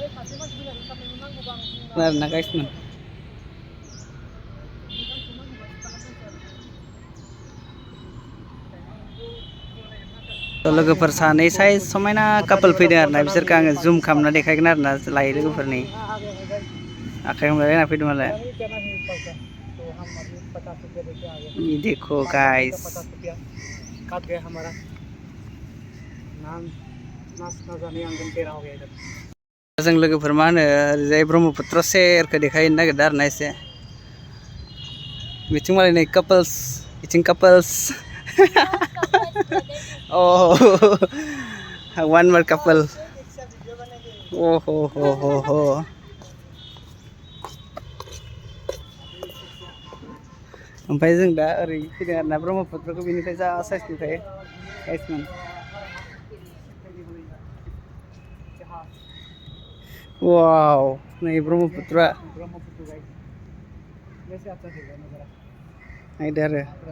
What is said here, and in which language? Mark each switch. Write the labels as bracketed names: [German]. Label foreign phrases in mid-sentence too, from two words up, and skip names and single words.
[Bodo] आरोना गाइसमोन लोगोफोर सानै साइज समायना कापोल फैदों आरोना बिसोरखौ आङो जुम खालामना देखायगोन आरोना लायो लोगोफोरनि आखाइ हमलायना फैदों मालाय [Hindi] ये देखो [Bodo] गाइस जों लोगोफोर मा होनो ओरैजाय ब्रह्मपुत्र सेरखौ देखायनो नागिरदों आरोना एसे बिथिं मालाय नै कापोल्स बिथिं कापोल्स [English] oh one more couple oh ho [Bodo] ओमफ्राय जों दा ओरै फैदों आरोना ब्रह्मपुत्रखौ बेनिफ्राय जा साइसनिफ्राय गाइसमोन वाव नै ब्रह्मपुत्रआ नायदो आरो